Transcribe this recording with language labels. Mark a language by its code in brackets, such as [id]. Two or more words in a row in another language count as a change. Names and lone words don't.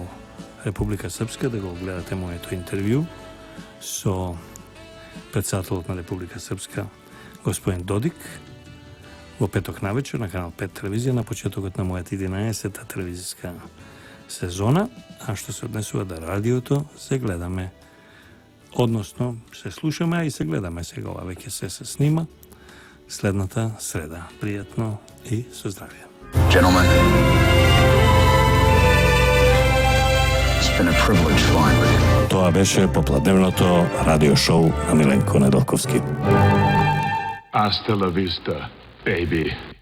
[mk] Република Српска, да го гледате моето интервју со председателот на Република Српска, господин Додик, во петок навечер на Канал 5 телевизија на почетокот на мојата 11-та телевизиска сезона, а што се однесува до радиото, се гледаме, односно се слушаме, а и се гледаме сега, ова веќе се снима следната среда. Пријатно и со здравје. [en] Gentlemen, it's been a privilege flying with you. [mk] Тоа беше попладневното радио шоу на Миленко Недолковски. [es] Hasta la vista, baby.